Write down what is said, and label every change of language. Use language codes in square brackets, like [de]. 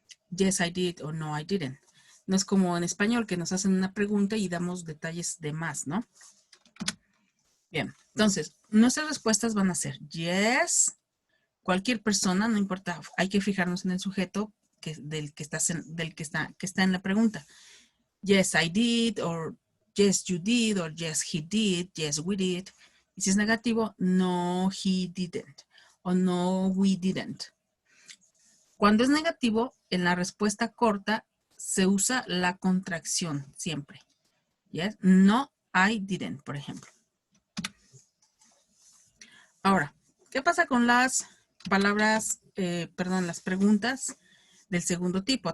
[en] Yes, I did or no, I didn't. [es] No es como en español que nos hacen una pregunta y damos detalles de más, ¿no? Bien, entonces, nuestras respuestas van a ser yes, cualquier persona, no importa, hay que fijarnos en el sujeto que está en la pregunta. [en] Yes, I did, or yes, you did, or yes, he did, yes, we did. [es] Y si es negativo, [en] no, he didn't, [es] o [en] no, we didn't. [es] Cuando es negativo, en la respuesta corta se usa la contracción siempre. [en] Yes, no, I didn't, [es] por ejemplo. Ahora, ¿qué pasa con las palabras, las preguntas del segundo tipo?